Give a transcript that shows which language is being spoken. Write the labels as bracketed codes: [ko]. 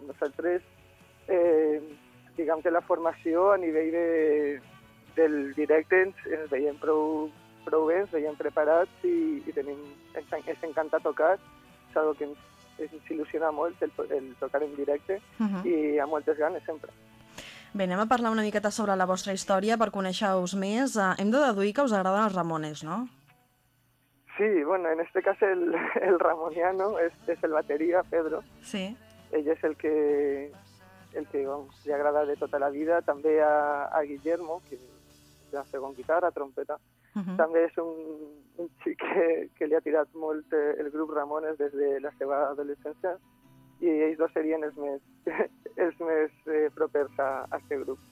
[ca] Nosaltres, diguem que la formació a nivell del directe ens veiem prou bé, ens veiem preparats i tenim, ens encanta tocar. És una cosa que ens il·lusiona molt, el tocar en directe, i amb moltes ganes, sempre. Bé, anem a parlar una miqueta sobre la vostra història per conèixer-vos més. Hem de deduir que us agraden els Ramones, no? [es] Sí, bueno, en este caso el ramoniano es el batería, Pedro. [ca] Sí. Ell és el que vamos, li agrada de tota la vida. També a Guillermo, que és la segona guitarra, trompeta. També és un xic que li ha tirat molt el grup Ramones des de la seva adolescència. I ells dos serien els més propers a aquest grup.